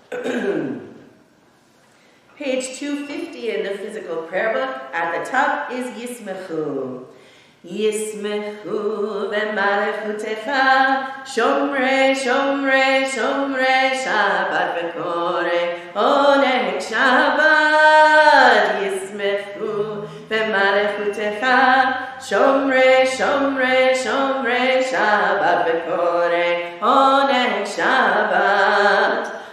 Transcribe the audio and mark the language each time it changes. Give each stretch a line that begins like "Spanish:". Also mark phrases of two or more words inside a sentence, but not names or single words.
English: Page 250 in the physical prayer book, at the top is Yismechu.
Hebrew: ישמחו במלכותך, שומרי, שומרי, שומרי, שבת וקוראי, עונג שבת. ישמחו במלכותך, שומרי, שומרי, שומרי, שבת וקוראי, עונג שבת.